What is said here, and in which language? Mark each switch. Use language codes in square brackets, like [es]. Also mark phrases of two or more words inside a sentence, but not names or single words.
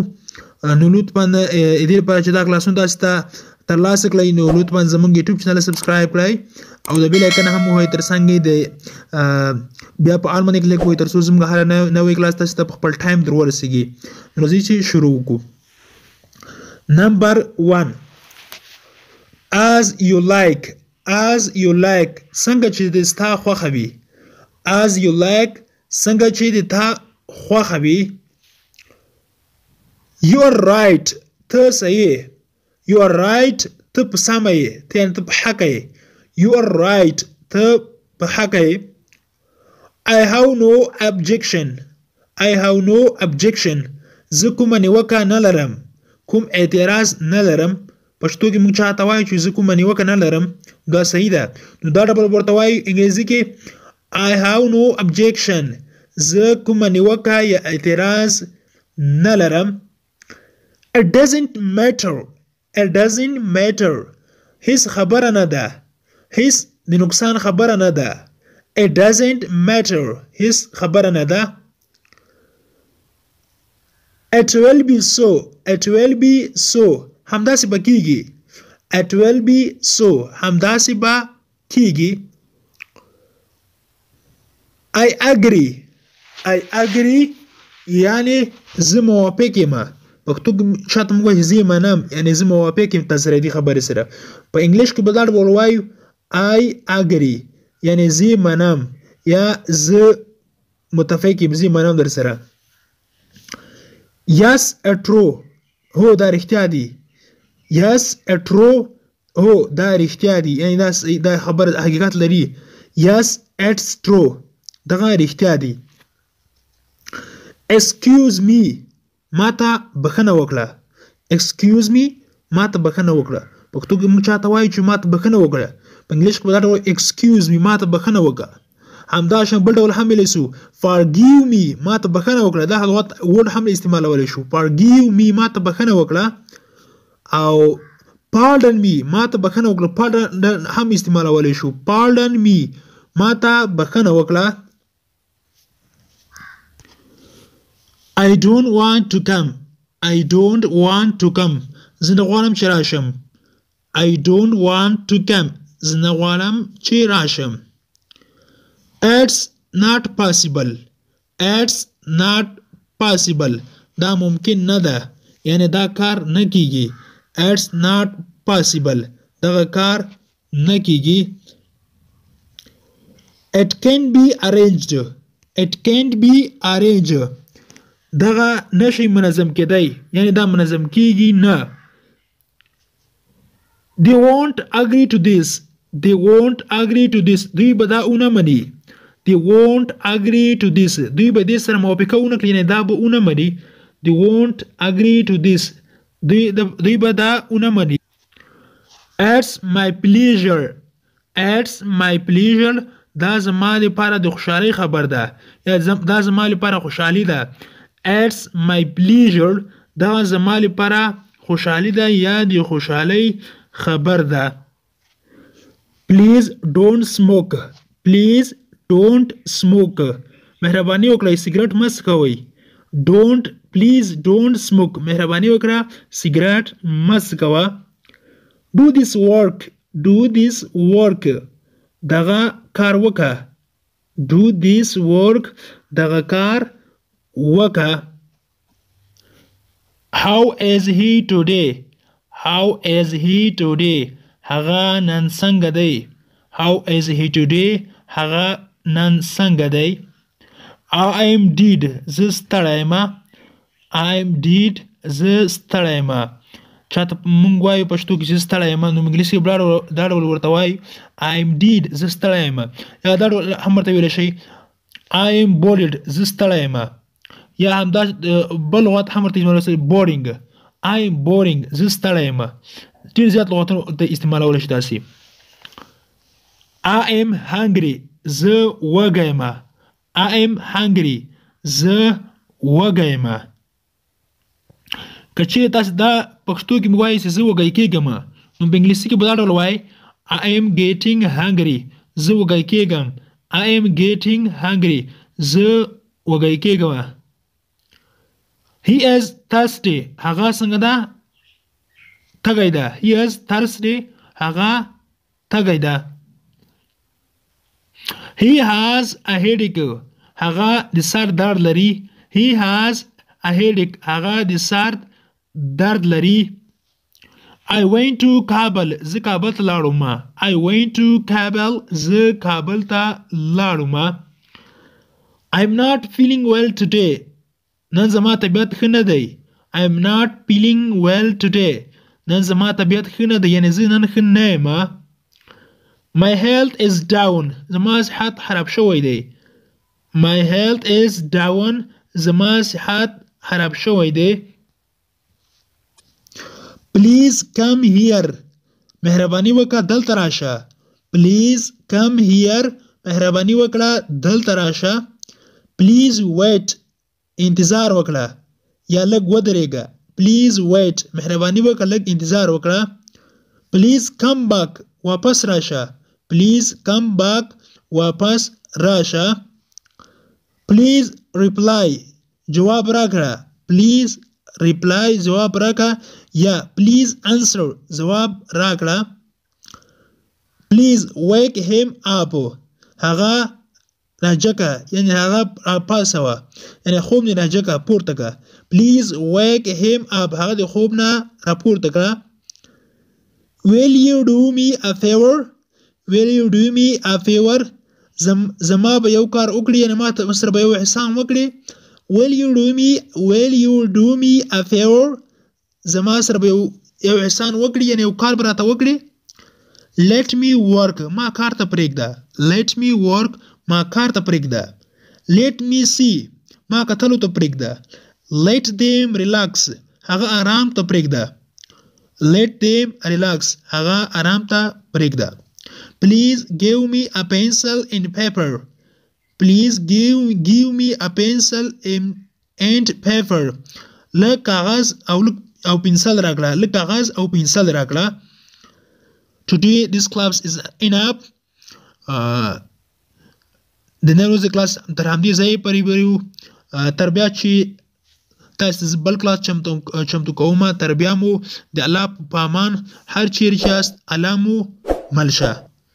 [ps] نو لطفا دې لپاره چې دا کلاسونه تاسې ته ترلاسه کړئ نو لطفا زموږ یوټیوب چینل سبسکرایب کړئ او د بیل آیکن هم ووهئ تر څنګ د بیا په آل باندې کلیک وکړئ تر څو زموږ هر نوی کلاس تاسو ته په خپل ټایم در ورسیږي. نو راځئ چې شروع وکړو. نمبر 1 [en] as you like [ps] څنګه چې د ستا خوښه وي. [en] as you like [ps] څنګه چې د تا خوښه وي. [en] you are right [ps] ته صحیح. [en] you are right [ps] ته په سمه یې ته یعنې ته په حقه یې. [en] you are right [ps] ته په حقه یې. [en] I have no objection [ps] زه کومه نیوکه نه لرم. کوم اعتراض نه لرم. پښتو کې موږ چاته وایو چې زه کومه نیوکه نه لرم. دا صحیح ده. نو دا ډبل ورته وایو انګلیسي کې [en] I have no objection [ps] زه کومه نیوکه یا اعتراض نه لرم. [en] It doesn't matter [ps] هیڅ خبره نه ده. هیڅ د نقصان خبره نه ده. [en] It doesn't matter [ps] هیڅ خبره نه ده. [en] It will be so [ps] همداسې به کیږي. [en] It will be so [ps] همداسې به کیږي. [en] I agree [ps] یعنی زه موافق یم. پښتو کې شاته موږ وایو زه منم یعنی زه موافق یم تاسو دې خبرې سره. په انګلیش کې به دا ډول وایو [en] I agree [ps] یعنی زه منم یا زه متفق یم زه منم در سره. [en] Yes true [ps] هو دا رښتیا دي. [en] Yes true [ps] هو دا رښتیا دي یعنی دا خبره حقیقت لري. [en] Yes it's true [ps] دغه رښتیا دي. [en] Excuse me [ps] ماته بخښنه وکړه. [en] Excuse me [ps] ماته بخښنه وکړه. پښتو کې موږ چاته وایو چې ماته بخښنه وکړه. په انګلیش کې به دا ډول [en] excuse me [ps] ماته بخښنه وکړه. همداشان بل ډول هم ویلی سو [en] forgive me [ps] ماته بخښنه وکړه. دا لغت ورډ هم استعمالولی شو. [en] forgive me [ps] ماته بخښنه وکړه او [en] pardon me [ps] ماته بخښنه وکړه. pardon هم استعمالولی شو. [en] pardon me [ps] ماته بخښنه وکړه. [en] I don't want to come [ps] زه نه غواړم چې راشم. [en] I don't want to come [ps] زه نه غواړم چې راشم. [en] It's not possible [ps] دا ممکن نه ده یعنی دا کار نه کیږي. [en] It's not possible [ps] دغه کار نه کیږي. [en] It can be arranged [ps] دغه نشي منظم کېدی یعنی دا منظم کیږي نه. [en] They won't agree to this [ps] دوی به دا اونه مني. [en] They won't agree to this [ps] دوی به دې سره موافقه ونه کړي یعنی دا به اونه مني. [en] They won't agree to this [ps] دوی به دا اونه مني. [en] It's my pleasure [ps] دا زما لپاره د خوشحالۍ خبر ده یا دا زما لپاره خوشحالي ده. [en] It's my pleasure [ps] دا زما لپاره خوشحالي ده یا د خوشحالۍ خبر ده. [en] Please don't smoke [ps] مهرباني وکړئ سیګرټ مه څکوئ. [en] please don't smoke [ps] مهرباني وکړه سیګرټ مه څکوه. [en] Do this work [ps] دغه کار وکړه. [en] Do this work [ps] دغه کار وکړه. [en] How is he today [ps] هغه نن څنګه دی. [en] How is he today [ps] هغه نن څنګه دی. [en] I am dead [ps] زه ستړی یم [en] I am dead [ps] زه ستړی یم چاته مونږ وایو پښتو کې چې ستړی یم نو انګلیسي کې دا ډول ورته وایي [en] I am dead [ps] زه ستړی یم یا دا ډول هم ورته ویلی شئ [en] I am bored [ps] زه ستړی یم یا همدا بل لغت هم ورته ویلی شئ [en] boring I am boring [ps] زه ستړی یم ډېر زیات لغتونه ته استعمالولی شي داسې [en] I am hungry [ps] زه وږی یم [en] I am hungry [ps] زه وږی یم که چیرې تاسې دا پښتو کې مو وایئ چې زه وږی کېږم نو په انګلیسي کې به دا ډول وایئ [en] I am getting hungry [ps] زه وږی کېږم [en] I am getting hungry [ps] زه وږی کېږم [en] He is thirsty [ps] هغه څنګه ده تږی ده [en] He is thirsty [ps] هغه تږی ده [en] He has a headache [ps] هغه د سر درد لري [en] He has a headache [ps] هغه د سر درد لري [en] I went to Kabul [ps] زه کابل ته لاړم [en] I went to Kabul [ps] زه کابل ته لاړم [en] I'm not feeling well today [ps] نن زما طبیعت ښه نه دی [en] I'm not feeling well today [ps] نن زما طبیعت ښه نه دی یعنې زه نن ښه نه یم [en] My health is down [ps] زما صحت خراب شوی دی [en] My health is down [ps] زما صحت خراب شوی دی [en] Please come here [ps] مهرباني وکړه دلته راشه [en] Please come here [ps] مهرباني وکړه دلته راشه [en] Please wait [ps] انتظار وکړه یا لږ ودرېږه [en] Please wait [ps] مهرباني وکړه لږ انتظار وکړه [en] Please come back [ps] واپس راشه [en] Please come back [ps] واپس راشه [en] Please reply [ps] جواب راکړه [en] Please reply [ps] جواب راکړه یا [en] Please answer [ps] جواب راکړه [en] Please wake him up [ps] هغه راجکه یعنی هغه پاسوه یعنی خوب نه راجکه پورته که [en] Please wake him up [ps] هغه د خوب نه راپورته کړه [en] Will you do me a favor Will you do me a favor [ps] زما به یو کار وکړي یعنی ما ته سره به یو احسان وکړي [en] Will you do me a favor [ps] زما سره به یو احسان وکړي یعنی یو کار به راته وکړي [en] Let me work [ps] ما کار ته پرېږده [en] Let me work [ps] ما کار ته [en] پرېږده Let me see [ps] ما کتلو ته پرېږده [en] Let them relax [ps] هغه آرام ته پرېږده [en] Let them relax [ps] هغه آرام ته پرېږده [en] Please give me a pencil and paper Please give me a pencil and paper [ps] لږ کاغذ او پنسل راکړه لږ کاغذ او پنسل راکړه [en] Today this class is enough [ps] د نن ورځې کلاس تر همدې ځایه پورې ویو تر بیا چې تاسو بل کلاس چمتو کومه تر بیا مو د الله په امان هر چیرې چې یاست الله مو مل شه